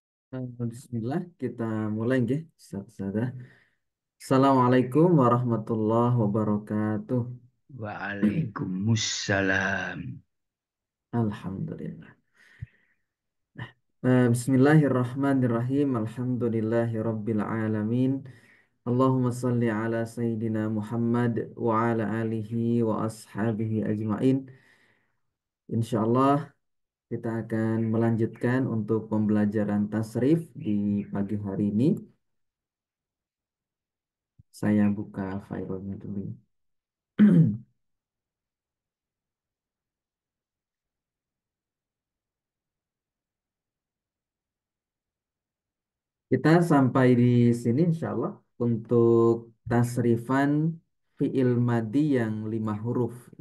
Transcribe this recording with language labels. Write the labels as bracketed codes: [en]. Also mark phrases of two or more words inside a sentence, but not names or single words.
[id] Bismillah, kita mulai nggih. [ar] Sada. السلام عليكم ورحمة الله وبركاته. وعليكم السلام. الحمد لله. بسم الله الرحمن الرحيم. الحمد لله رب العالمين اللهم صل على سيدنا محمد وعلى آله وأصحابه أجمعين. [id] Insyaallah kita akan melanjutkan untuk pembelajaran tasrif di pagi hari ini. Saya buka filenya dulu. Kita sampai di sini [ar] إن شاء الله [id] untuk tasrifan [ar] فعل ماضي [id] yang 5 huruf, ya.